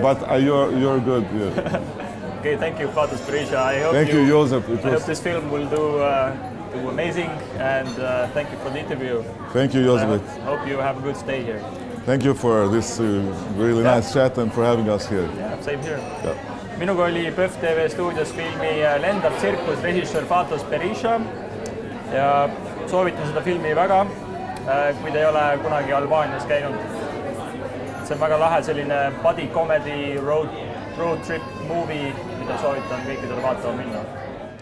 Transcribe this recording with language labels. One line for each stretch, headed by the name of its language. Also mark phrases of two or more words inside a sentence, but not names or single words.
English: But you're good. Yeah. Okay, thank you, Fatos Berisha. Thank you, Joseph. I hope this film will do amazing, and thank you for the interview. Thank you, Joseph. I hope you have a good stay here. Thank you for this really nice chat and for having us here. Yeah, same here. Yeah.
Estonian: Minuga oli PÖFF TV stuudios filmi Lendav CIRCUS režissöör Fatos Berisha ja soovitan seda filmi väga, kui te ei ole kunagi Albaanias käinud. See on väga lahe selline
English: buddy comedy road trip movie,
Estonian: mida soovitan kõikidele vaatama minna.